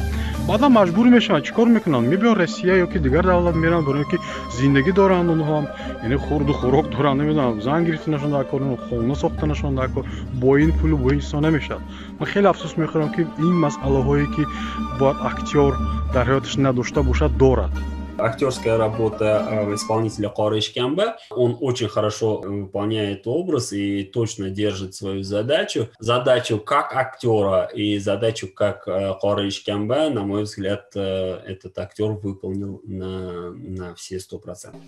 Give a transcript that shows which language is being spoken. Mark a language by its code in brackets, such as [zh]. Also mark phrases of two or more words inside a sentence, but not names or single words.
[tg] بعدا مجبور میشن چیکار میکنن میبینن روسیه یا که دیگر دولت میرن برای اینکه زندگی دارن اونها هم یعنی خورد و خوراک دارن نمیدونم زن گرفتنشون در کار خونه ساختنشون در کار با این پول با این سا نمیشد. من خیلی افسوس میخورم که این مسئله هایی که باید اکتور در حیاتش نداشته باشد دارد. [ru] Актерская работа исполнителя Кореш Кембе, он очень хорошо выполняет образ и точно держит свою задачу. Задачу как актера и задачу как Кореш Кембе, на мой взгляд, этот актер выполнил на все 100%.